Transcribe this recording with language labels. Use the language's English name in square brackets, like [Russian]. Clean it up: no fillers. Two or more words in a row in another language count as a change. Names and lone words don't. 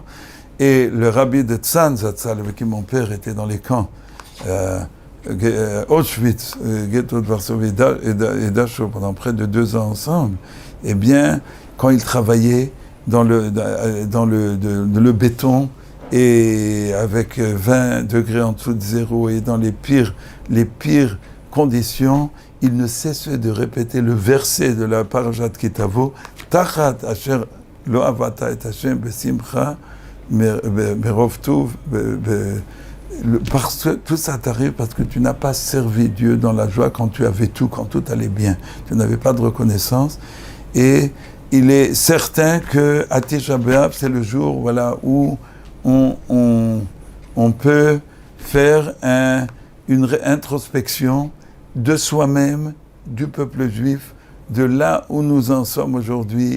[French] Et le rabbi de Tzan Zatzal, avec qui mon père était dans les camps, Auschwitz, Ghetto de Varsovie et Dachau pendant près de 2 ans ensemble, eh bien, quand il travaillait dans le béton et avec 20 degrés en dessous de zéro et dans les pires conditions, il ne cessait de répéter le verset de la Parashat Kitavo, [Hebrew] תחת אשר לא עבדת את השם בשמחה מרוב טוב, [French] parce que tout ça t'arrive parce que tu n'as pas servi Dieu dans la joie quand tu avais tout, quand tout allait bien. Tu n'avais pas de reconnaissance. Et il est certain que à Tisha B'Av, c'est le jour où on peut faire une introspection de soi-même, du peuple juif, de là où nous en sommes aujourd'hui.